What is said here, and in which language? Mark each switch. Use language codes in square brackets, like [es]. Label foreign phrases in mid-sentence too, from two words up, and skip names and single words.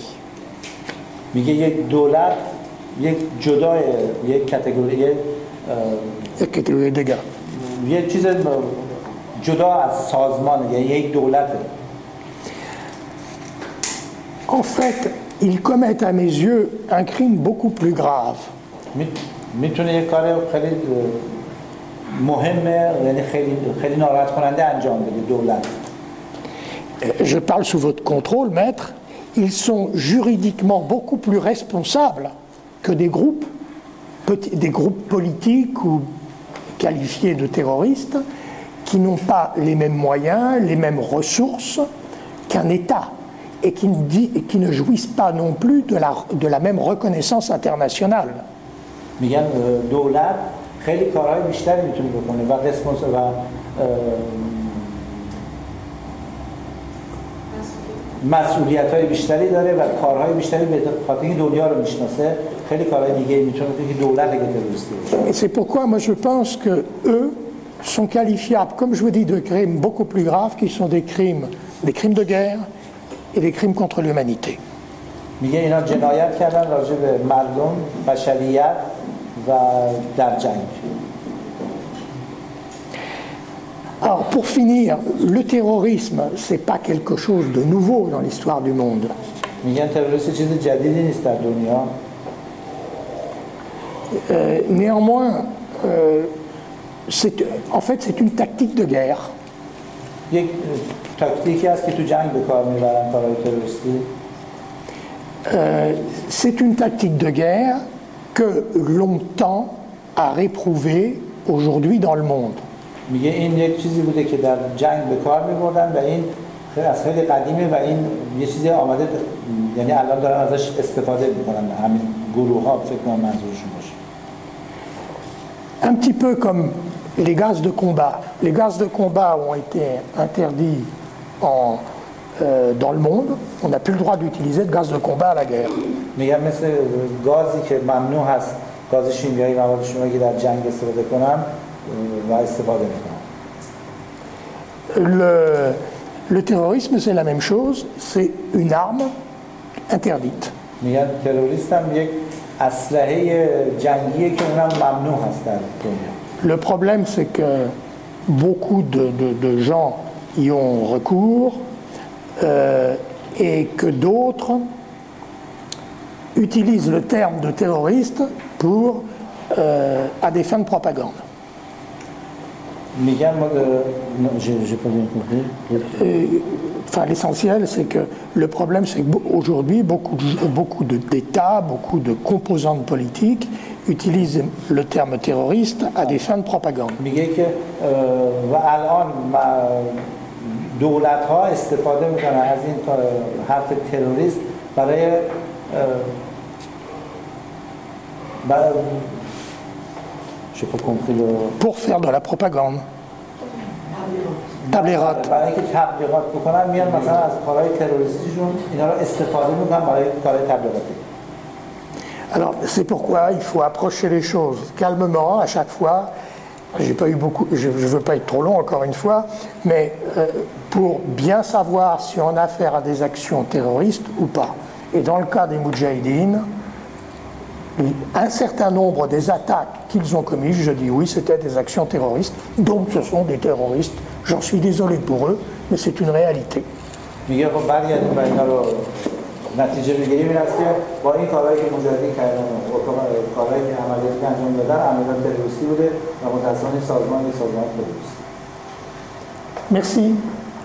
[fa] میگه یک دولت یک جدای یک کاتگوری [fr] Catégorie des gars. [fa] یه چیز جدا از سازمان یعنی یک دولته. [fr] En fait, ils commettent à mes yeux un crime beaucoup plus grave. [fa] میتونه یک کار خیلی مهمه یعنی خیلی ناراحت کننده انجام بده دولت. [fr] Je parle sous votre contrôle, maître. Ils sont juridiquement beaucoup plus responsables que des groupes politiques ou qualifiés de terroristes qui n'ont pas les mêmes moyens, les mêmes ressources qu'un État et qui ne jouissent pas non plus de la même reconnaissance internationale. [fa] میگن دولت خیلی کارهای بیشتری میتونه بکنه و مسئولیت‌های بیشتری داره و کارهای بیشتری به خاطر اینکه دنیا رو میشناسه خیلی کارهای دیگه میتونه که دولت اگه تروریستی باشه. [fr] Et c'est pourquoi moi je pense que eux sont qualifiables, comme je vous dis, de crimes beaucoup plus graves, qui sont des crimes de guerre et des crimes contre l'humanité. [fa] میگه اینا جنایت کردن راجع به مردم، بشریت و در جنگ. [fr] Alors pour finir, le terrorisme, c'est pas quelque chose de nouveau dans l'histoire du monde. [fa] میگن تروریسم چیز جدیدی نیست در دنیا. [fr] Néanmoins, en fait, c'est une tactique de guerre. [fa] یک تاکتیکی است که تو جنگ به کار میبرن کارهای تروریستی. [fr] C'est une tactique de guerre que l'on tend à réprouver aujourd'hui dans le monde. [fa] میگه این یک چیزی بوده که در جنگ به کار میبردن و این از خیلی قدیمه و این یه چیزی آمده یعنی الان دارن ازش استفاده میکنن همین گروه ها فکر کنم منظورشون باشه. [fr] Un petit peu comme les gaz de combat. Les gaz de combat ont été interdits dans le monde. On n'a plus le droit d'utiliser de gaz de combat à la guerre. [fa] میگن مثل گازی که ممنوع هست گاز شیمیایی مواد شیمیایی که در جنگ استفاده کنن و استفاده میکنن. [fr] Le terrorisme, c'est la même chose. C'est une arme interdite. [fa] میگن تروریست هم یک اسلحه جنگیه که اونم ممنوع هست در دنیا. [fr] Le problème, c'est que beaucoup de gens y ont recours et que d'autres utilisent le terme de terroriste à des fins de propagande. [fa] میگن ما [fr] j'ai pas bien compris. Enfin, l'essentiel, c'est que le problème, c'est qu'aujourd'hui, beaucoup d'États, beaucoup de composantes politiques utilisent le terme terroriste à des fins de propagande. [fa] میگه که و الان دولت‌ها استفاده میکنن از این حرف تروریست برای [fr] je n'ai pas compris le... Pour faire de la propagande. [fa] تبلیغات. برای اینکه تبلیغات بکنن میان مثلا از کارهای تروریستیشون اینا رو استفاده میکنن برای کارهای تبلیغاتی. [fr] Alors, c'est pourquoi il faut approcher les choses calmement à chaque fois. J'ai pas eu beaucoup, je ne veux pas être trop long encore une fois, mais pour bien savoir si on a affaire à des actions terroristes ou pas. Et dans le cas des Moudjahidines, un certain nombre des attaques qu'ils ont commises, je dis oui, c'était des actions terroristes, donc ce sont des terroristes. J'en suis désolé pour eux, mais c'est une réalité. [fa] میگه خب برگردیم و اینا رو نتیجه بگیریم این است که با این کارهایی که مجاهدین کردن کارهایی که عملیاتی انجام دادن عملیات تروریستی بوده و متأسفانه سازمان تروریستی. [fr] Merci.